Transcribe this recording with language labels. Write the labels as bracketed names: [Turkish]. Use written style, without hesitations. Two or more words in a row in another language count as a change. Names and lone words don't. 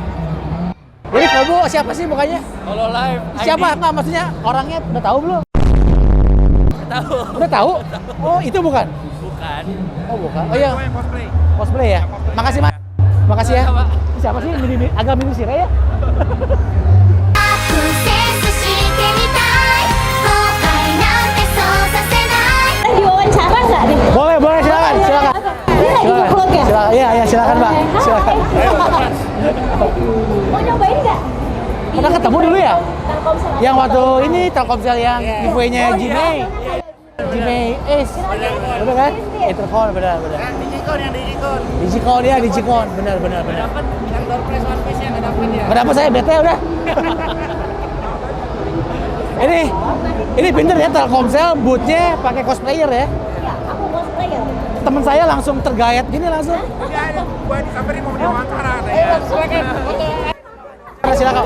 [Indonesian] Jadi Kobo siapa sih mukanya? Hololive. Siapa? Nggak maksudnya orangnya udah tahu belum? Tahu. Udah tahu? Oh itu bukan? Bukan. Oh bukan. Oh iya. Itu yang cosplay. Cosplay ya? Makasih mas. Makasih ya. Siapa sih? Agak mini sih ya? [Japanese] アクセスしてみたい後悔なんてそうさせない [Indonesian] diwawancara nggak nih? Boleh, boleh silakan, silakan. Ini lagi Silakan. vlog ya? Silakan. Iya, iya silakan Mbak. Hai. Silakan. Mau nyobain nggak? Pernah ketemu dulu ya? Telkomsel. Yang waktu ini Telkomsel yang giveaway-nya Jimmy. Jimmy Ace. Bener kan? Intercon, benar, benar. Digicon yang digicon. Digicon ya, Digicon. Benar, benar, benar. Dapat yang [English] door prize [Indonesian] one piece nya nggak dapat ya. Nggak dapet saya bete udah. Ini pinter ya Telkomsel bootnya pakai cosplayer ya. Iya, aku cosplayer. Temen saya langsung tergayat gini langsung. Iya, gua disamperin mau diwawancara katanya. Silakan.